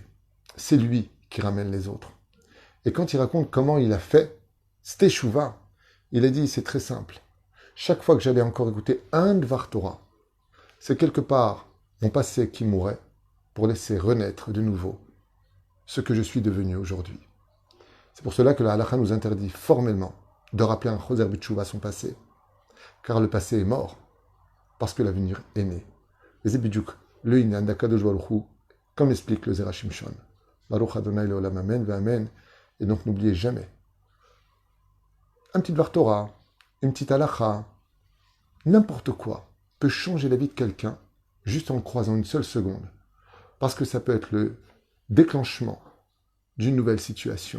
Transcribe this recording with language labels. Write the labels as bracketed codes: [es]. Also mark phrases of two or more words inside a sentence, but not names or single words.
[fr] C'est lui qui ramène les autres. Et quand il raconte comment il a fait ce teshuva, il a dit, c'est très simple. Chaque fois que j'allais encore écouter un [he] דבר תורה, [fr] c'est quelque part mon passé qui mourait pour laisser renaître de nouveau ce que je suis devenu aujourd'hui. C'est pour cela que la halakha nous interdit formellement de rappeler un [he] חוזר בתשובה [fr] à son passé, car le passé est mort, parce que l'avenir est né. Et c'est bidjouk, le inyan d' [he] הקדוש ברוך הוא, [fr] comme l'explique le Zerachim Shon. [he] ברוך אדוני לעולם אמן ואמן. [fr] Et donc n'oubliez jamais, un petit [he] דבר תורה, [fr] une petite halakha, n'importe quoi peut changer la vie de quelqu'un juste en le croisant une seule seconde, parce que ça peut être le déclenchement d'une nouvelle situation.